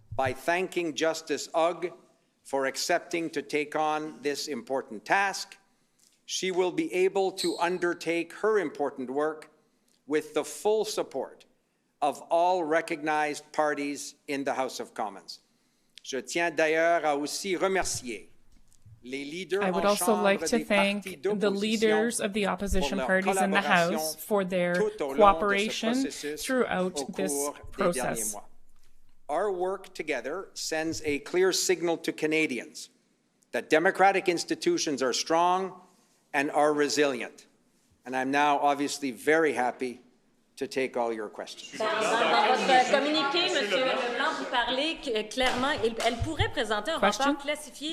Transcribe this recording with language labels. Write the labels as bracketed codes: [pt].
[en] By thanking Justice Hogue for accepting to take on this important task. She will be able to undertake her important work with the full support of all recognized parties in the House of Commons. [fr] Je tiens d'ailleurs à aussi remercier les leaders [en] I would also like to thank the leaders of the opposition parties in the House for their cooperation throughout this process. Our work together sends a clear signal to Canadians that democratic institutions are strong and are resilient. And I'm now obviously very happy to take all your questions. [fr] Dans votre communiqué, M. LeBlanc, vous parlez clairement, elle pourrait présenter un rapport classifié.